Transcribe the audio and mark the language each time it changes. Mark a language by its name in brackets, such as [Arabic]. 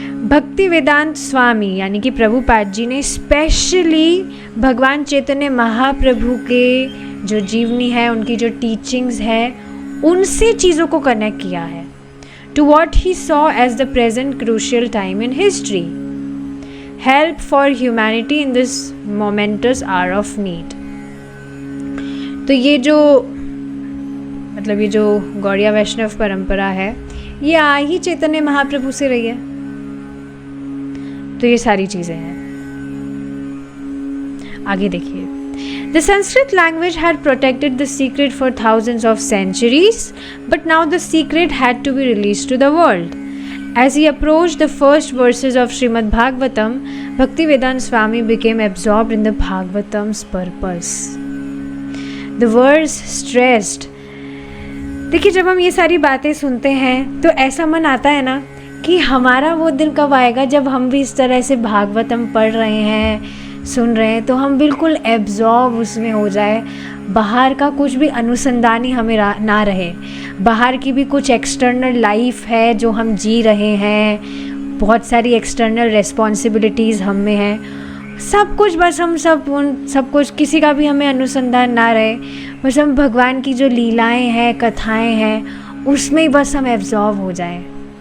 [Hindi] भक्ति वेदांत स्वामी यानी कि प्रभुपाद जी ने स्पेशली भगवान चैतन्य महाप्रभु के जो जीवनी है, उनकी जो टीचिंग्स है, उनसे चीज़ों को कनेक्ट किया है [English] To what he saw as the present crucial time in history, help for humanity in this momentous hour of need. [Hindi] तो ये जो मतलब ये जो गौड़िया वैष्णव परंपरा है, ये आ ही चैतन्य महाप्रभु से रही है। तो ये सारी चीज़ें हैं। आगे देखिए, [English] The Sanskrit language had protected the secret for thousands of centuries, but now the secret had to be released to the world. As he approached the first verses of Srimad Bhagavatam, Bhaktivedanta Swami became absorbed in the Bhagavatam's purpose. The verse stressed. [Hindi] देखिए, जब हम ये सारी बातें सुनते हैं तो ऐसा मन आता है ना कि हमारा वो दिन कब आएगा जब हम भी इस तरह से भागवतम पढ़ रहे हैं, सुन रहे हैं, तो हम बिल्कुल एब्जॉर्ब उसमें हो जाए। बाहर का कुछ भी अनुसंधान ही हमें ना रहे, बाहर की भी कुछ एक्सटर्नल लाइफ है जो हम जी रहे हैं, बहुत सारी एक्सटर्नल रिस्पॉन्सिबिलिटीज़ हम में हैं, सब कुछ, बस हम सब कुछ, किसी का भी हमें अनुसंधान ना रहे, बस हम भगवान की जो लीलाएं हैं, कथाएं हैं, उसमें ही बस हम एब्जॉर्ब हो जाएं।